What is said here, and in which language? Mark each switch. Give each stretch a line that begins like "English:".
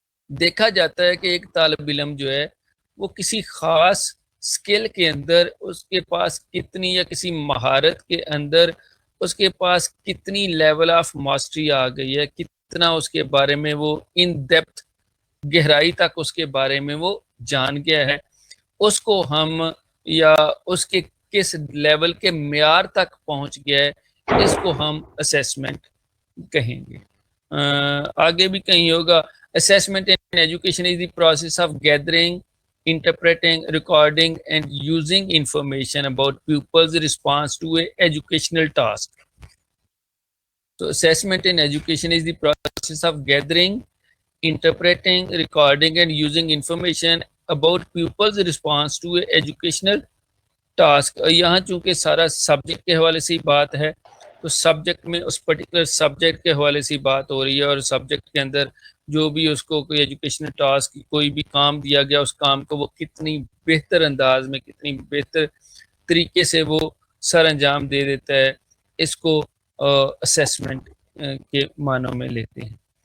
Urdu: دیکھا جاتا ہے کہ ایک طالب علم جو ہے وہ کسی خاص اسکل کے اندر اس کے پاس کتنی, یا کسی مہارت کے اندر اس کے پاس کتنی لیول آف ماسٹری آ گئی ہے, کتنا اس کے بارے میں وہ ان ڈیپتھ, گہرائی تک اس کے بارے میں وہ جان گیا ہے, اس کو ہم, یا اس کے کس لیول کے معیار تک پہنچ گیا ہے, اس کو ہم اسیسمنٹ کہیں گے. آگے بھی کہیں ہوگا
English: assessment in education is the process of gathering, interpreting, recording and using information about pupils' response to a educational task. So assessment in education is the process of gathering, interpreting, recording and using information about pupils' response to a educational task.
Urdu: یہاں چونکہ سارا subject کے حوالے سے بات ہے تو subject میں اس پرٹیکولر سبجیکٹ کے حوالے سے بات ہو رہی ہے, اور سبجیکٹ کے اندر جو بھی اس کو کوئی ایجوکیشنل ٹاسک, کوئی بھی کام دیا گیا, اس کام کو وہ کتنی بہتر انداز میں, کتنی بہتر طریقے سے وہ سر انجام دے دیتا ہے, اس کو اسیسمنٹ کے معنوں میں لیتے ہیں.